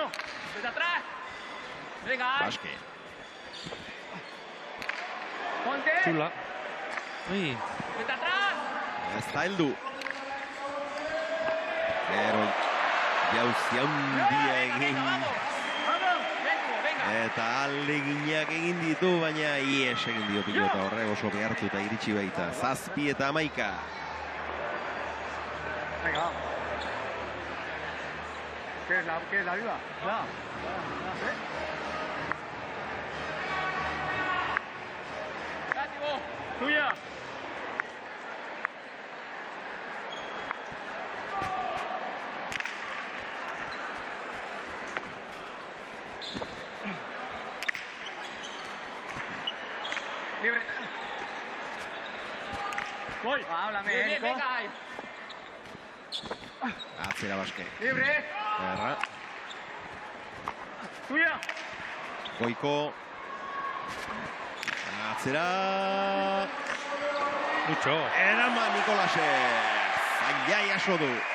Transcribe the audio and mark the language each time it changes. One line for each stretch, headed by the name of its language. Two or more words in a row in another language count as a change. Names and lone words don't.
Spanish: Desde atrás. Venga. Baske. Ponte. Txula. Ui, Desde atrás.
Basque: Ez da heldu. Gero, jauzi handia egin.
Spanish: Vamos. Venga.
Basque: Eta aleginak egin ditu, baina ies egin dio pilota horrek oso behartu eta iritsi baita. 7 eta 11.
Spanish: Venga, vamos. ¿Qué es la viva? No. Tuya. Libre. Voy. Háblame, Bien, Nico. venga.
Basque: Atzera Baske.
Spanish: Libre. Erra. Tuya.
Basque: Goiko. Atzera.
Spanish: Mucho.
Basque: Eraman Nikolasek. Zaila jaso du.